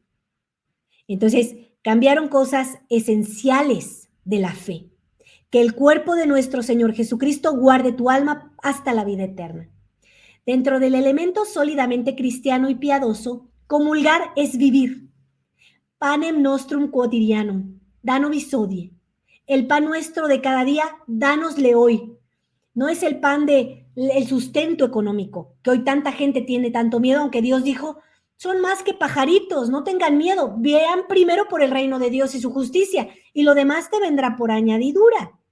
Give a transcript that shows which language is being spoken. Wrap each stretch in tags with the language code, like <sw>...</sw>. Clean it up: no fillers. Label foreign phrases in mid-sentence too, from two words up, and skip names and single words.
<es>Entonces, cambiaron cosas esenciales de la fe. Que el cuerpo de nuestro Señor Jesucristo guarde tu alma hasta la vida eterna. Dentro del elemento sólidamente cristiano y piadoso, comulgar es vivir.</es> <la>Panem nostrum quotidianum, da nobis hodie.</la> <es>El pan nuestro de cada día, dánosle hoy. No es el pan de el sustento económico, que hoy tanta gente tiene tanto miedo, aunque Dios dijo: son más que pajaritos, no tengan miedo, vean primero por el reino de Dios y su justicia, y lo demás te vendrá por añadidura.</es>